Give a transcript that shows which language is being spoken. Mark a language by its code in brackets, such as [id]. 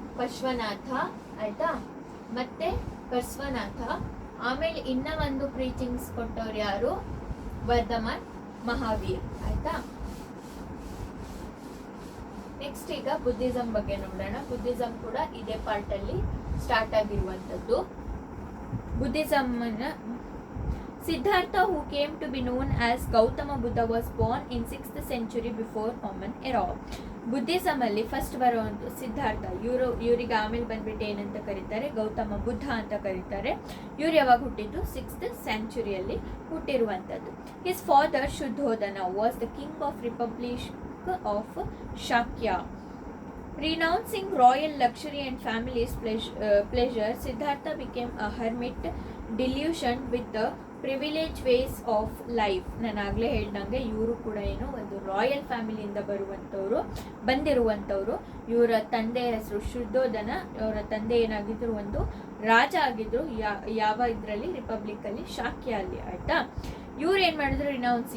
[kn] ಪಶ್ವನಾಥ ಆಯಿತಾ, ಮತ್ತೆ ಪರ್ಶ್ವನಾಥ. ಆಮೇಲೆ ಇನ್ನ ಒಂದು ಪ್ರೀಚಿಂಗ್ಸ್ ಕೊಟ್ಟವ್ರು ಯಾರು? ವರ್ಧಮಾನ್ ಮಹಾವೀರ್ ಆಯಿತಾ. ನೆಕ್ಸ್ಟ್ ಈಗ ಬುದ್ಧಿಸಮ್ ಬಗ್ಗೆ ನೋಡೋಣ. ಬುದ್ಧಿಸಮ್ ಕೂಡ ಇದೇ ಪಾರ್ಟಲ್ಲಿ ಸ್ಟಾರ್ಟ್ ಆಗಿರುವಂಥದ್ದು. [en] ಬುದ್ಧಿಸಮ್ನ Siddhartha, who came to be known as Gautama Buddha, was born in 6th century before Common Era. [kn] Buddhism ಅಲ್ಲಿ ಫಸ್ಟ್ ಬರುವಂಥ ಸಿದ್ಧಾರ್ಥ. ಇವರಿಗೆ ಆಮೇಲೆ ಬಂದ್ಬಿಟ್ಟು ಏನಂತ ಕರೀತಾರೆ? ಗೌತಮ ಬುದ್ಧ ಅಂತ ಕರೀತಾರೆ. ಇವ್ರು ಯಾವಾಗ ಹುಟ್ಟಿದ್ದು? 6th centuryಯಲ್ಲಿ ಹುಟ್ಟಿರುವಂಥದ್ದು. [en] His father Shuddhodana was the king of republic of Shakya. Renouncing royal luxury and family's pleasure, Siddhartha became a hermit, delusioned with the privileged ways of life. [kn] ನಾನು ಆಗಲೇ ಹೇಳ್ದಂಗೆ ಇವರು ಕೂಡ ಏನು ಒಂದು ರಾಯಲ್ ಫ್ಯಾಮಿಲಿಯಿಂದ ಬಂದಿರುವಂಥವ್ರು. ಇವರ ತಂದೆ ಹೆಸರು ಶುದ್ಧೋಧನ. ಅವರ ತಂದೆ ಏನಾಗಿದ್ರು? ಒಂದು ರಾಜ ಆಗಿದ್ರು. ಯಾವ ಇದರಲ್ಲಿ? ರಿಪಬ್ಲಿಕ್ಕಲ್ಲಿ, ಶಾಕ್ಯ ಅಲ್ಲಿ ಆಯಿತಾ. ಇವ್ರು ಏನು ಮಾಡಿದ್ರು? ರಿನೌನ್ಸ್.